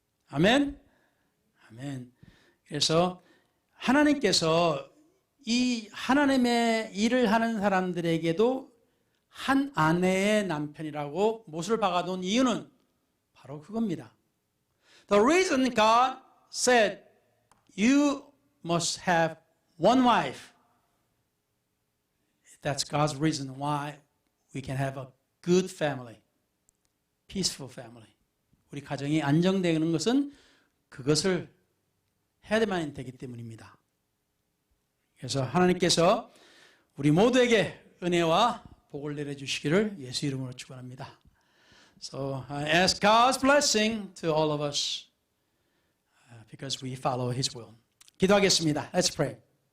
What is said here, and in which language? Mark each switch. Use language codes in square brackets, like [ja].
[ko] 아멘? 아멘. 그래서 하나님께서 이 하나님의 일을 하는 사람들에게도 한 아내의 남편이라고 못을 박아놓은 이유는 바로 그겁니다. [en] The reason God said you must have one wife, that's God's reason why we can have a good family, peaceful family. [ko] 우리 가정이 안정되는 것은 그것을 해야만 되기 때문입니다. 그래서 하나님께서 우리 모두에게 은혜와 복을 내려주시기를 예수 이름으로 축원합니다. [en] So I ask God's blessing to all of us because we follow His will. [ko] 기도하겠습니다. [en] Let's pray.